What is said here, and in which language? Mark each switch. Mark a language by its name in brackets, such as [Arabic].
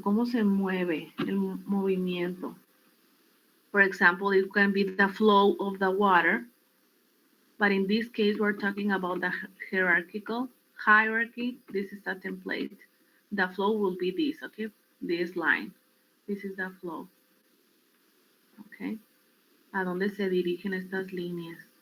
[Spanish] ¿Cómo se mueve el movimiento? [English] For example, it can be the flow of the water, but in this case, we're talking about the hierarchical hierarchy. This is a template. The flow will be this, okay? This line. This is the flow, okay? [Spanish] ¿A dónde se dirigen estas líneas?